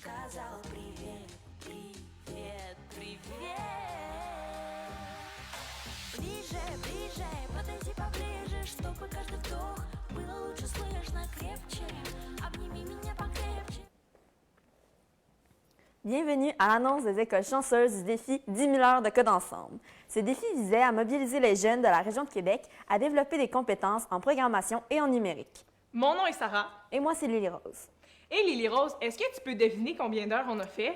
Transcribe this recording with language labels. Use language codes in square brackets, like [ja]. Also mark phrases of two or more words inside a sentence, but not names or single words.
[ru] сказала привет, привет, привет. Ближе, ближе, подойди поближе, чтобы каждый вдох было лучше слышно, крепче. Обними меня покрепче. [fr] Bienvenue à l'annonce des écoles chanceuses du défi 10 000 heures de code ensemble. Ce défi visait à mobiliser les jeunes de la région de Québec à développer des compétences en programmation et en numérique. Mon nom est Sarah. Et moi, c'est Lily Rose. Et Lily Rose, est-ce que tu peux deviner combien d'heures on a fait?